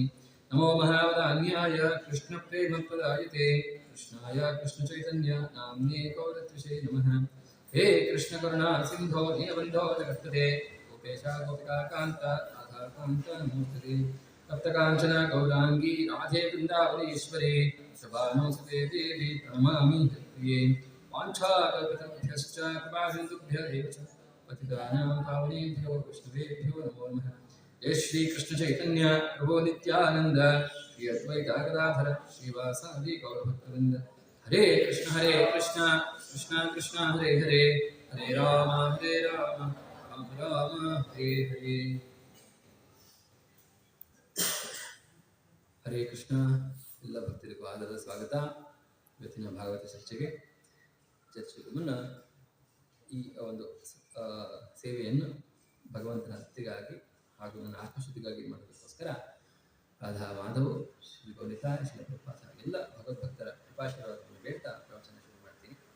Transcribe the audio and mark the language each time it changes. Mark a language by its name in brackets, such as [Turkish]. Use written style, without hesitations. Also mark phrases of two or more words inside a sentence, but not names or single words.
[Sanskrit] ನಮೋ ಮಹಾವದಾನ್ಯಾಯ ಕೃಷ್ಣಪ್ರೇಮಪ್ರದಾಯತೆ ಕೃಷ್ಣಾಯ ಕೃಷ್ಣಚೈತನ್ಯ ನಾಮ್ನೇ ಗೌರತ್ವಿಷೇ ನಮಃ. ಹೇ ಕೃಷ್ಣ ಕರುಣಾ ಸಿಂಧೋ ದೀನಬಂಧೋ ಜಗತ್ಪತೆ ಗೋಪೇಶ ಗೋಪಿಕಾಕಾಂತ ರಾಧಾಕಾಂತ ನಮೋಸ್ತುತೆ. ತಪ್ತಕಾಂಚನ ಗೌರಾಂಗಿ ರಾಧೆ ವೃಂದಾವನೇಶ್ವರಿ ಶುಭಾನುಸುತೆ ದೇವಿ ಪ್ರಣಮಾಮಿ ಹರಿಪ್ರಿಯೆ. ವಾಂಛಾಕಲ್ಪತರುಭ್ಯಶ್ಚ ಕೃಪಾಸಿಂಧುಭ್ಯ ಏವ ಚ ಪತಿತಾನಾಂ ಪಾವನೇಭ್ಯೋ ವೈಷ್ಣವೇಭ್ಯೋ ನಮೋ ನಮಃ. ಜಯ ಶ್ರೀ ಕೃಷ್ಣ ಚೈತನ್ಯ ಪ್ರಭೋ ನಿತ್ಯಾನಂದ ಶ್ರೀ ಅದ್ವೈತ ಗದಾಧರ ಶ್ರೀವಾಸಾದಿ ಗೌರಭಕ್ತವೃಂದ. ಹರೇ ಕೃಷ್ಣ ಕೃಷ್ಣ ಕೃಷ್ಣ ಹರೇ ಹರೇ ಹರೇ ರಾಮ ರಾಮ ರಾಮ ಹರೇ ಹರೇ. ಹರೇ ಕೃಷ್ಣ. [Kannada] ಎಲ್ಲ ಭಕ್ತರಿಗೂ ಆದರದ ಸ್ವಾಗತ. ಇವತ್ತಿನ ಭಾಗವತ ಚರ್ಚೆಗೆ ಮುನ್ನ ಈ ಒಂದು ಸೇವೆಯನ್ನು ಭಗವಂತನ ಭಕ್ತಿಗಾಗಿ ಹಾಗೂ ನನ್ನ ಆತ್ಮಶುದ್ಧಿಗಾಗಿ ಮಾಡೋದಕ್ಕೋಸ್ಕರ ರಾಧಾ ಮಾಧವ್ ಶ್ರೀ ಗೌರಿತಾ ಶ್ರೀ ಪ್ರಭುಪಾದ ಎಲ್ಲ ಭಗವದ್ಭಕ್ತರ ಕೃಪಾಶೀರ್ವಾದವನ್ನು ಬೇಡ್ತಾ ಪ್ರವಚನ ಶುರು ಮಾಡ್ತೀನಿ.